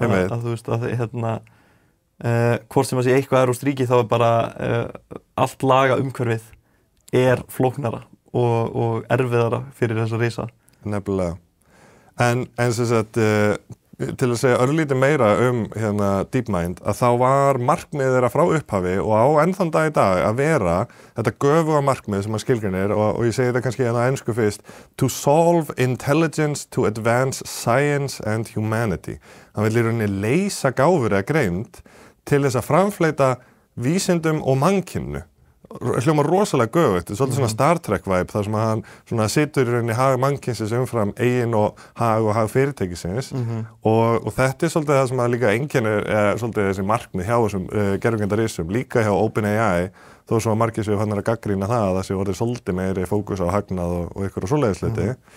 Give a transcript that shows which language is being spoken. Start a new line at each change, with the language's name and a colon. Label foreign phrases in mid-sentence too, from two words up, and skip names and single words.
Icelandic: Að þú veist að hvort sem að sé eitthvað evrópskt ríki þá er bara allt laga umhverfið er flóknara og erfiðara fyrir þessa risa. Nefnilega. En sem sagt, til að segja örlítið meira DeepMind, að þá var markmið þeirra frá upphafi og á ennþann dag í dag að vera þetta göfuga markmið sem að skilgreinir og ég segi þetta kannski á ensku fyrst,
English: to solve intelligence to advance science and humanity.
Icelandic: Hann vill í rauninni leysa gáfur eða greind til þess að framfleyta vísindum og mannkynnu. Hljómar rosalega göfugt, svolítið svona Star Trek vibe þar sem að hann svona situr í rauninni hag mannkynsins umfram eigin og hag fyrirtækisins og þetta er svolítið það sem að líka einkennir svolítið þessi markmið hjá þessum gervigreindarísum, líka hjá OpenAI þó svo að margir séu að gagnrýna það að þessi orðið svolítið meiri fókus á hagnað og ykkur og svoleiðis hluti.